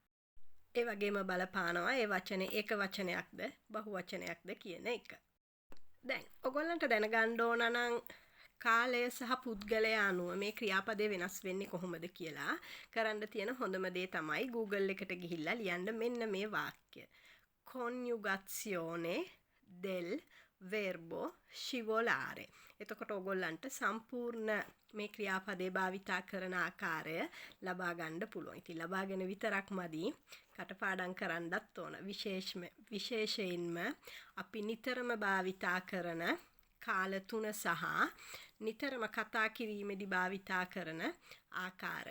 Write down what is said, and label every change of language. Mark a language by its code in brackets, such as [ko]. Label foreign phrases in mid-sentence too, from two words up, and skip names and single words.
[si] ඒ වගේම බලපානවා ඒ වචනේ එක වචනයක්ද බහු වචනයක්ද කියන එක. දැන් ඔයගොල්ලන්ට දැනගන්න ඕන නම් කාලය සහ පුද්ගලයා අනුව මේ ක්‍රියාපදේ වෙනස් වෙන්නේ කොහොමද කියලා කරන්න තියෙන හොඳම දේ තමයි Google එකට ගිහිල්ලා ලියන්න මෙන්න මේ වාක්‍ය. [it] Coniugazione del verbo scivolare. [si] එතකොට ඔයගොල්ලන්ට සම්පූර්ණ මේ ක්‍රියාපදේ භාවිතා කරන ආකාරය ලබා ගන්න පුළුවන්. ඉතින් ලබාගෙන විතරක් මදි කටපාඩම් කරන්නත් ඕන. විශේෂයෙන්ම අපි නිතරම භාවිතා කරන කාල තුන සහ නිතරම කතා කිරීමේදී භාවිතා කරන ආකාරය.